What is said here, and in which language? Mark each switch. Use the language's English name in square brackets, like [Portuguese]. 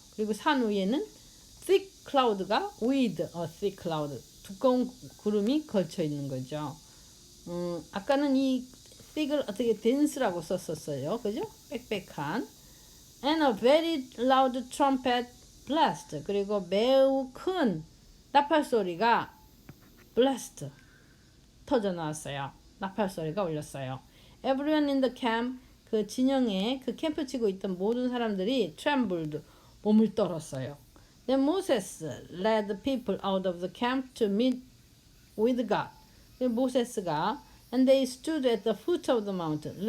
[Korean] 그리고 산 위에는 thick cloud가 [English] with a thick cloud. [Korean] 두꺼운 구름이 걸쳐 있는 거죠. 아까는 이 thick을 어떻게 dense라고 썼었어요. 그죠? 빽빽한. [English] and a very loud trumpet blast. [Korean] 그리고 매우 큰 나팔 소리가 blast. 터져 나왔어요. 나팔 소리가 울렸어요. [English] Everyone in the camp [Korean] 그 진영에 그 캠프 치고 있던 모든 사람들이 [English] trembled [Korean] 몸을 떨었어요. [English] Then Moses led the people out of the camp to meet with God. 모세스가 and they stood at the foot of the mountain.